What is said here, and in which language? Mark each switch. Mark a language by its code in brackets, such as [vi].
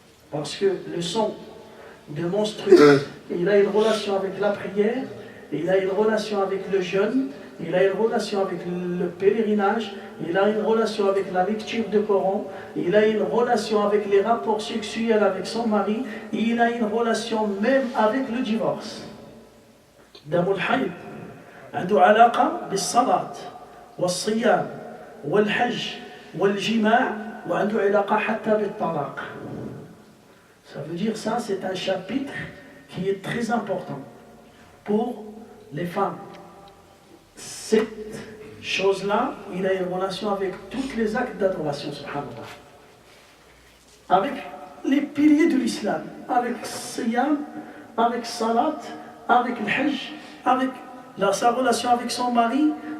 [fr] Parce que le sang de menstru, il a une relation avec la prière, il a une relation avec le jeûne, il a une relation avec le pèlerinage, il a une relation avec la lecture du Coran, il a une relation avec les rapports sexuels avec son mari, et il a une relation même avec le divorce. [ar] دم الحيض عنده علاقة بالصلاة والصيام والحج والجماع وعنده علاقة حتى بالطلاق. [fr] Ça veut dire ça, c'est un chapitre qui est très important pour les femmes. Cette chose-là, il a une relation avec tous les actes d'adoration, subhanallah. Avec les piliers de l'islam, avec siyam, avec salat, avec le hajj, avec sa relation avec son mari.